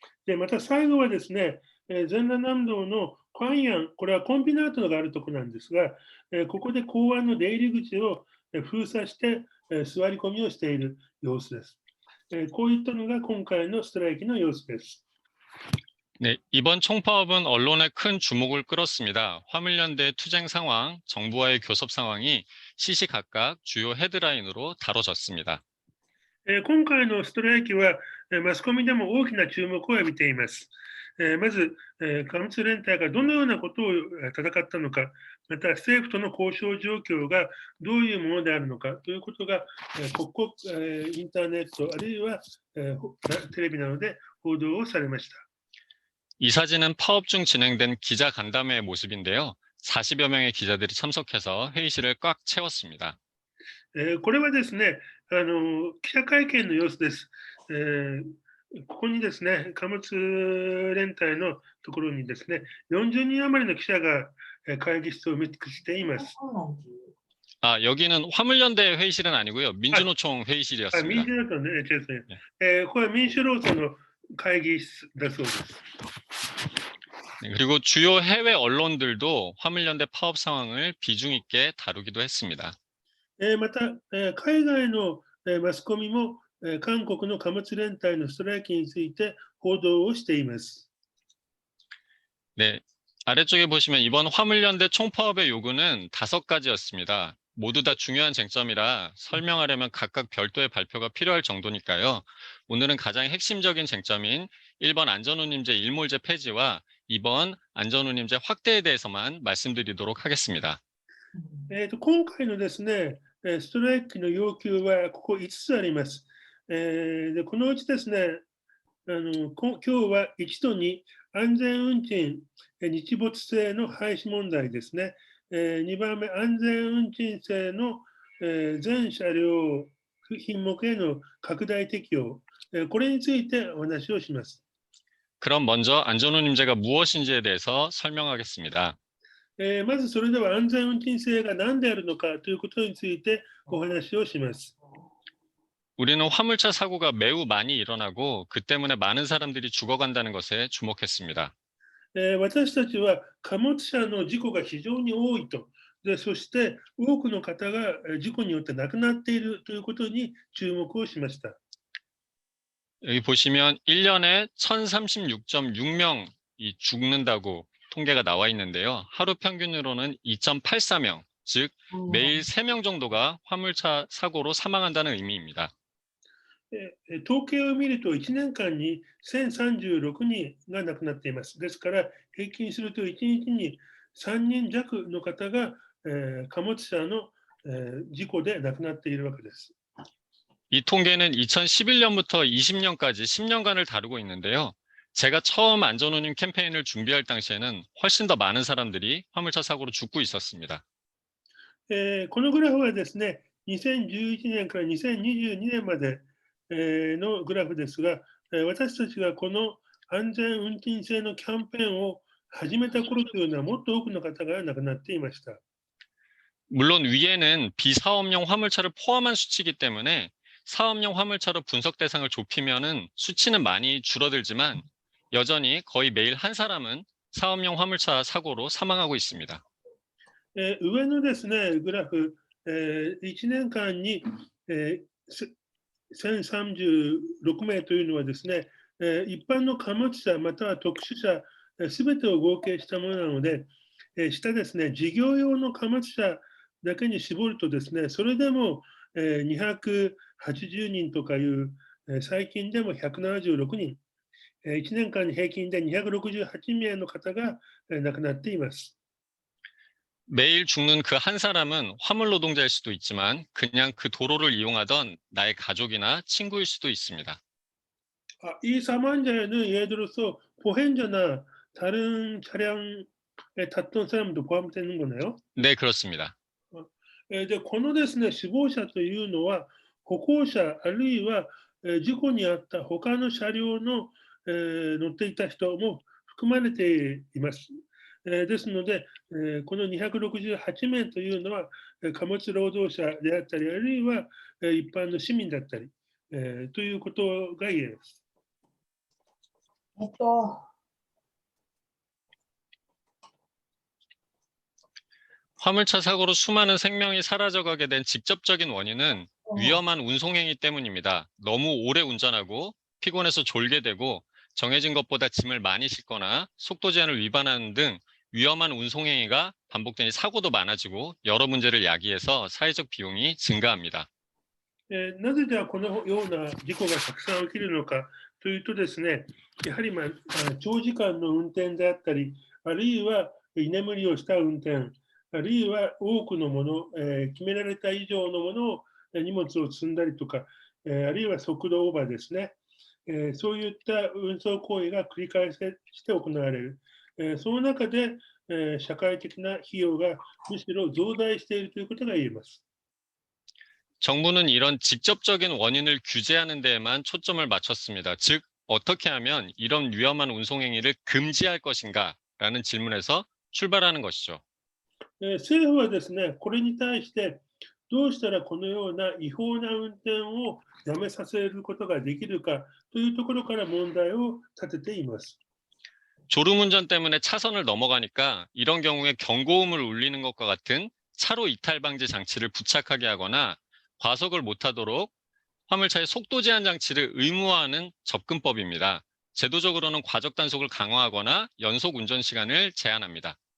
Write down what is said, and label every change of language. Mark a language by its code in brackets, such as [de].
[ja] で、また最後はですね、全羅南道の関安、これはコンビナートがあるところなんですが、ここで港湾の出入り口を封鎖して座り込みをしている様子です。こういったのが今回のストライキの様子です。 [ko] 네, 이번 총파업은 언론의 큰 주목을 끌었습니다. 화물연대의 투쟁 상황, 정부와의 교섭 상황이 시시각각 주요 헤드라인으로 다뤄졌습니다. [ja] 今回のストライキはマスコミでも大きな注目を浴びています。まず、貨物連帯がどのようなことを戦ったのか、また政府との交渉状況がどういうものであるのかということが、各国インターネット、あるいはテレビなどで報道をされました。 [ko] 이 사진은 파업 중 진행된 기자 간담회의 모습인데요. 40여 명의 기자들이 참석해서 회의실을 꽉 채웠습니다. [ja] これはですね、記者会見の様子です。ここにですね、貨物連帯のところにですね、40人余りの記者が会議室を埋め尽くしています。 [ko] 아, 여기는 화물연대 회의실은 아니고요. 민주노총 회의실이었습니다. [ja] 民主労党の、これは民主労党の会議室だそうです。 [ko] 네, 그리고 주요 해외 언론들도 화물연대 파업 상황을 비중 있게 다루기도 했습니다. [ja] また、海外のマスコミも韓国の貨物連帯のストライキについて報道をしています。 [ko] 네, 아래쪽에 보시면 이번 화물연대 총파업의 요구는 5가지였습니다. 모두 다 중요한 쟁점이라 설명하려면 각각 별도의 발표가 필요할 정도니까요. 오늘은 가장 핵심적인 쟁점인 1번 안전운임제 일몰제 폐지와 2번 안전운임제 확대에 대해서만 말씀드리도록 하겠습니다. [ja] 今回のですね、ストライキの要求はここ5つあります。でこのうちですね、今日は1と2、安全運賃日没制の廃止問題ですね。 2番目、安全運賃制の全車両品目への拡大適用、これについてお話をします。 [ko] 그럼 먼저 안전운임제가 무엇인지에 대해서 설명하겠습니다. [ja] まずそれでは安全運賃制が何であるのかということについてお話をします。 [ko] 우리는 화물차 사고가 매우 많이 일어나고 그 때문에 많은 사람들이 죽어간다는 것에 주목했습니다. [ja] 私たちは貨物車の事故が非常に多いと。でそして多くの方が事故によって亡くなっているということに注目をしました。 [ko] 여기 보시면 1년에 1036.6명이 죽는다고 통계가 나와 있는데요. 하루 평균으로는 2.84명, 즉 매일 3명 정도가 화물차 사고로 사망한다는 의미입니다. [ja] 統計を見ると1年間に1036人が亡くなっています。ですから、平均すると1日に3人弱の方が、貨物車の、事故で亡くなっているわけです。 [ko] 이 통계는 2011년부터 20년까지 10년간을 다루고 있는데요. 제가 처음 안전운임 캠페인을 준비할 당시에는 훨씬 더 많은 사람들이 화물차 사고로 죽고 있었습니다. [ja] このグラフはですね、2011年から2022年まで、のグラフですが、私たちがこの安全運賃制のキャンペーンを始めた頃というのは、もっと多くの方が亡くなっていました。 [ko] 물론 위에는 비사업용 화물차를 포함한 수치이기 때문에 사업용 화물차로 분석 대상을 좁히면은 수치는 많이 줄어들지만 여전히 거의 매일 한 사람은 사업용 화물차 사고로 사망하고 있습니다. [ja] 上のですね、グラフ、1年間に、1036名というのはですね、一般の貨物車または特殊車、すべてを合計したものなので、下ですね、事業用の貨物車だけに絞るとですね、それでも、280人とかいう、最近でも176人、1年間に平均で268名の方が、亡くなっています。 [ko] 매일 죽는 그 한 사람은 화물 노동자일 수도 있지만 그냥 그 도로를 이용하던 나의 가족이나 친구일 수도 있습니다. 이 사망자에는 예를 들어서 보행자나 다른 차량에 탔던 사람도 포함되는 거네요. 네, 그렇습니다. [ja] で、このですね、死亡者というのは、歩行者あるいは、事故に遭った他の車両の、乗っていた人も含まれています。ですので、この268名というのは、貨物労働者であったり、あるいは、一般の市民だったり、ということが言えます。 [ko] 화물차 사고로 수많은 생명이 사라져가게 된 직접적인 원인은 위험한 운송행위 때문입니다. 너무 오래 운전하고 피곤해서 졸게 되고 정해진 것보다 짐을 많이 싣거나 속도 제한을 위반하는 등 위험한 운송행위가 반복되니 사고도 많아지고 여러 문제를 야기해서 사회적 비용이 증가합니다. [ja] なぜではこのような事故がたくさん起きるのかというとですね、やはり、長時間の運転であったり、あるいは居眠りをした運転、あるいは多くのもの、決められた以上のものを荷物を積んだりとか、あるいは速度オーバーですね、そういった運送行為が繰り返して行われる。その中で、社会的な費用がむしろ増大しているということが言えます。 [ko] 정부는 이런 직접적인 원인을 규제하는 데에만 초점을 맞췄습니다. 즉, 어떻게 하면 이런 위험한 운송행위를 금지할 것인가라는 질문에서 출발하는 것이죠. [ja] 政府はですね、これに対してどうしたらこのような違法な運転をやめさせることができるかというところから問題を立てています。 [ko] 졸음운전 때문에 차선을 넘어가니까 이런 경우에 경고음을 울리는 것과 같은 차로 이탈 방지 장치를 부착하게 하거나 과속을 못하도록 화물차의 속도 제한 장치를 의무화하는 접근법입니다. 제도적으로는 과적 단속을 강화하거나 연속 운전 시간을 제한합니다.